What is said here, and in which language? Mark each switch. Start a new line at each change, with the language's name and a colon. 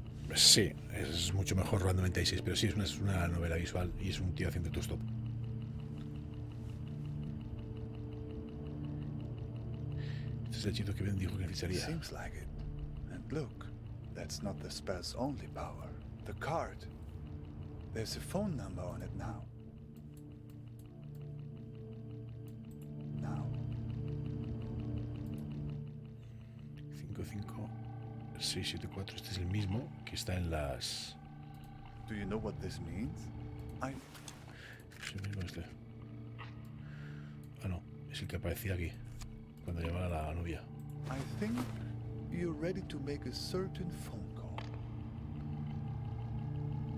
Spanish: Sí, es mucho mejor Random 96, pero sí, es una novela visual y es un tío haciendo autostop. Este es el hechizo que Ben dijo que necesitaría.
English: Seems like it. And look, that's not the spell's only power. The card. There's a phone number on it now. Now.
Spanish: 55674, este es el mismo que está en las...
English: Do you know what this means?
Spanish: Es el mismo este. Ah, no, es el que aparecía aquí, cuando llamaba a la novia.
English: I think you're ready to make a certain phone call.